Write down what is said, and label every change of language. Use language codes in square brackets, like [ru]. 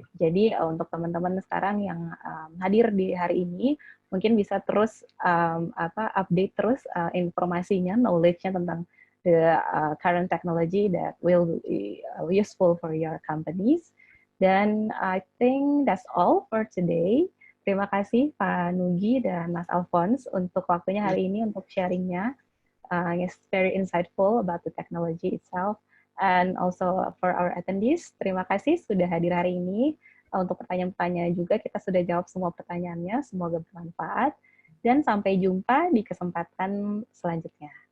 [id] Jadi untuk teman-teman sekarang yang hadir di hari ini, mungkin bisa terus update terus informasinya, knowledge-nya tentang [en] the current technology that will be useful for your companies. [id] Dan [en] I think that's all for today. [id] Terima kasih Pak Nugi dan Mas Alphonse untuk waktunya hari ini untuk sharingnya. [en] It's very insightful about the technology itself. And also for our attendees, [id] terima kasih sudah hadir hari ini. Untuk pertanyaan-pertanyaan juga kita sudah jawab semua pertanyaannya. Semoga bermanfaat. Dan sampai jumpa di kesempatan selanjutnya.